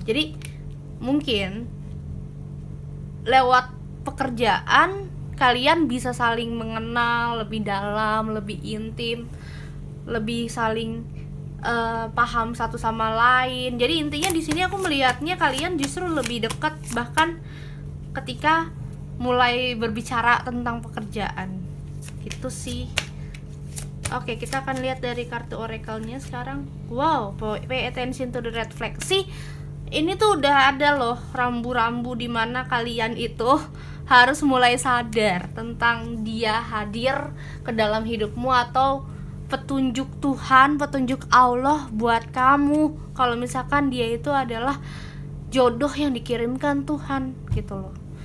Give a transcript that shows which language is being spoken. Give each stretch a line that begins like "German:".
Indonesian: Jadi mungkin lewat pekerjaan kalian bisa saling mengenal lebih dalam, lebih intim, lebih saling paham satu sama lain. Jadi intinya di sini aku melihatnya kalian justru lebih dekat bahkan ketika mulai berbicara tentang pekerjaan. Gitu sih. Oke, kita akan lihat dari kartu oracle-nya sekarang.
English: Wow, pay attention to the red flag.
Indonesian: Sih, ini tuh udah ada loh rambu-rambu di mana kalian itu harus mulai sadar tentang dia hadir ke dalam hidupmu, atau petunjuk Tuhan, petunjuk Allah buat kamu. Kalau misalkan dia itu adalah jodoh yang dikirimkan Tuhan gitu loh.